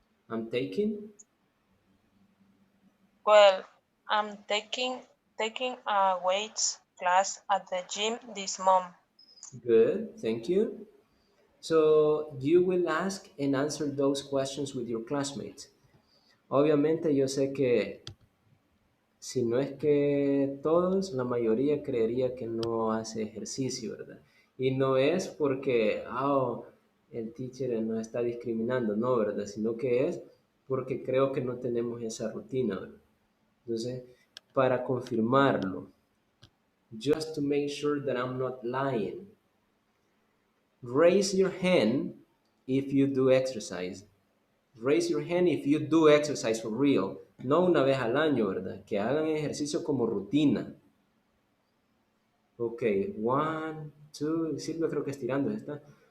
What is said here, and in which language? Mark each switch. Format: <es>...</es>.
<en>I'm taking? Well, I'm taking a weights class at the gym this month. Good, thank you. So you will ask and answer those questions with your classmates.</en> <es>Obviamente yo sé que si no es que todos, la mayoría creería que no hace ejercicio, ¿verdad? Y no es porque, el teacher nos está discriminando, no, ¿verdad? Sino que es porque creo que no tenemos esa rutina, ¿verdad? Entonces, para confirmarlo,</es> <en>just to make sure that I'm not lying, raise your hand if you do exercise. Raise your hand if you do exercise for real.</en> <es>No una vez al año, ¿verdad? Que hagan ejercicio como rutina. Ok, 1, 2, Silvia creo que estirando está.</es>